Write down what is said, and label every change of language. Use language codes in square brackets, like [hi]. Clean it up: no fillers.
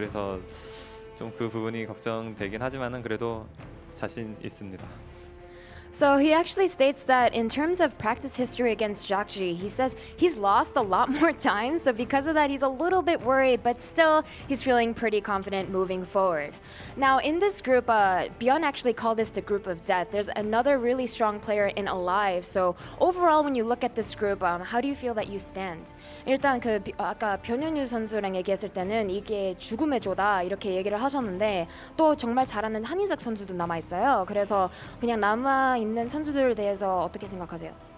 [ko] 그래서 좀 그 부분이 걱정되긴 하지만은 그래도 자신 있습니다. [en] So he actually states that in terms of practice history against Jakji, he says he's lost a lot more times. So because of that, he's a little bit worried, but still he's feeling pretty confident moving forward. Now in this group, Bjorn actually called this the group of death. There's another really strong player in Alive. So overall, when you look at this group, how do you feel that you stand? [ko] 일단 아까 변현유 선수랑 얘기했을 때는 이게 죽음의 조다 이렇게 얘기를 하셨는데 또 정말 잘하는 한인석 선수도 남아 있어요. 그래서 그냥 남아 있는 선수들에 대해서 어떻게 생각하세요?